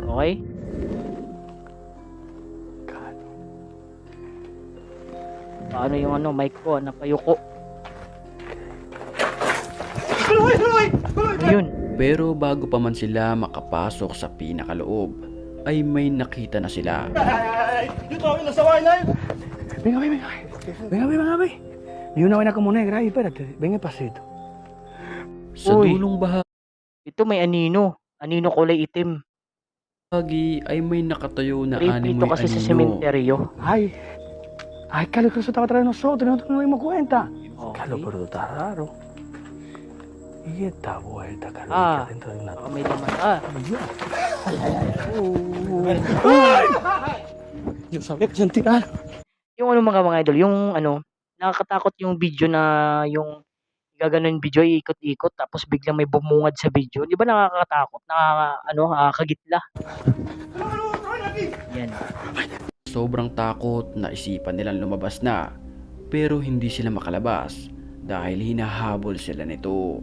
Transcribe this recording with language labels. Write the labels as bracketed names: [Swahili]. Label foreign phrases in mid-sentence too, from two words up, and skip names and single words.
[Filipino] Okay? Paano yung mic ko? Napayuko. Ayun. Pero bago pa man sila makapasok sa pinakaloob, ay may nakita na sila. [Spanish] Venga, venga, venga, venga. Y una vaina como negra ahí, espérate, ven pasito. [Filipino] Sa Uy. dulong Ito may anino. Anino kulay itim. bahagi ay may nakatayo na Creepy animoy ito kasi sa anino. sementeryo. Ay, [Spanish] Carlos, que eso estaba atrás de nosotros, nosotros no nos dimos cuenta. Okay. Carlos, pero está raro. Y esta vuelta, Carlos, Ah. que dentro de una... [Filipino] Baka may laman. Ah. [Spanish] Yo sabía que sentir algo. [Filipino] Yung mga idol, yung nakakatakot yung video na yung gaganon video, iikot-ikot tapos biglang may bumungad sa video. Di ba nakakatakot? Nakakagitla. Yan. Sobrang takot na isipan nilang lumabas na, pero hindi sila makalabas dahil hinahabol sila nito.